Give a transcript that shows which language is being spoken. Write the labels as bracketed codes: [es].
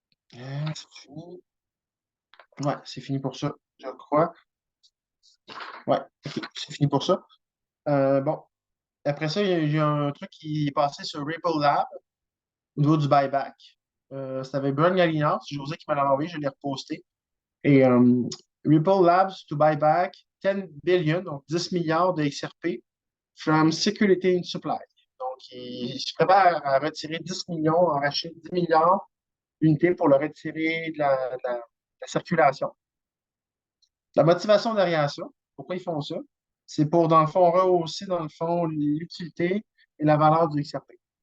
[fr] C'est fini. Ouais, c'est fini pour ça, je crois. Ouais, ok, c'est fini pour ça. Bon. Après ça, il y a un truc qui est passé sur Ripple Lab au niveau du buyback. C'était avec Brian Gallinas, c'est José qui m'a envoyé, je l'ai reposté. [en] Et Ripple Labs to buy back 10 billion, [fr] donc 10 milliards de XRP [en] from Security in Supply. [fr] Donc, il se prépare à retirer 10 millions, à racheter 10 milliards d'unités pour le retirer de la circulation. La motivation derrière ça, pourquoi ils font ça? C'est pour, dans le fond, rehausser, dans le fond, l'utilité et la valeur du XRP.